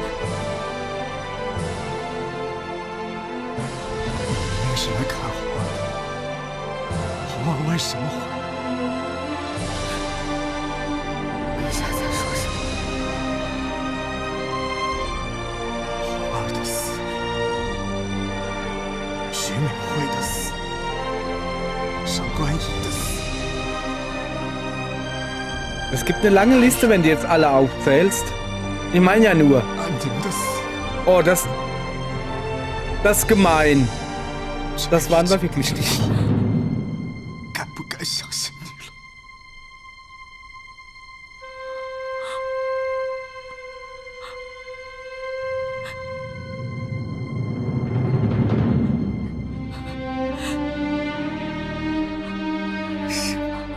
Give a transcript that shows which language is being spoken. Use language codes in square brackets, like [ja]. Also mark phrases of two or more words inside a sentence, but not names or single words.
[zh] 明明是来看皇儿的，皇儿为什么会？陛下在说什么？皇儿的死，徐敏慧的死，上官仪的死。 [de] Es gibt eine lange Liste, wenn du jetzt alle aufzählst. Ich meine ja nur. Oh, das ist gemein. Das waren wir wirklich nicht. [zh] 该不该相信你了？是吗？